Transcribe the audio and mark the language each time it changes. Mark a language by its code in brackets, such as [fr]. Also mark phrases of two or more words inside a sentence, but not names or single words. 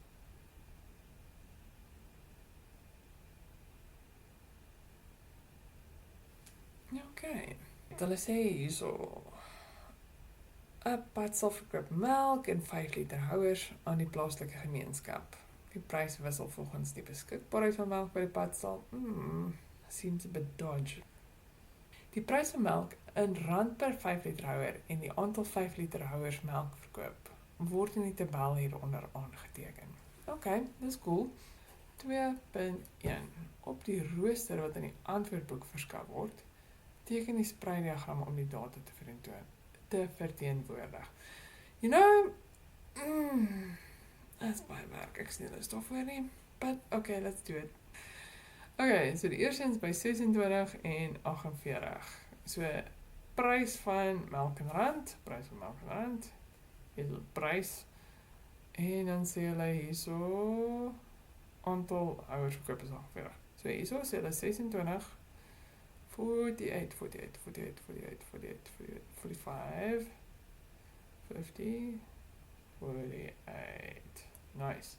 [af] Okay. Hulle sê hierso 'n padsel verkoop melk en 5 liter houers aan die plaaslike gemeenskap. Die prys wissel volgens die beskikbaarheid van melk by die padsel. [en] Seems a bit dodgy. [af] Die prys van melk in rand per 5 liter houer en die aantal 5 liter houers melk verkoop word in die tabel hieronder aangeteken. Okay, dis cool. 2.1. Op die rooster wat in die antwoordboek verskaf word, teken die spreiddiagram om die data te verteenwoordig. [en] You know, that's [af] baie werk, ek sien hulle stof voor nie, [en] but okay, let's do it. [af] Okay, so die eerste is by 26 en 48. So, prys van melk en rand, hier is die prys, en dan sê hulle hierso, aantal houers verkoop is 48. So hierso sê hulle 26, 48, 48, 48, 48, 48, 45, 50, 48. Nice.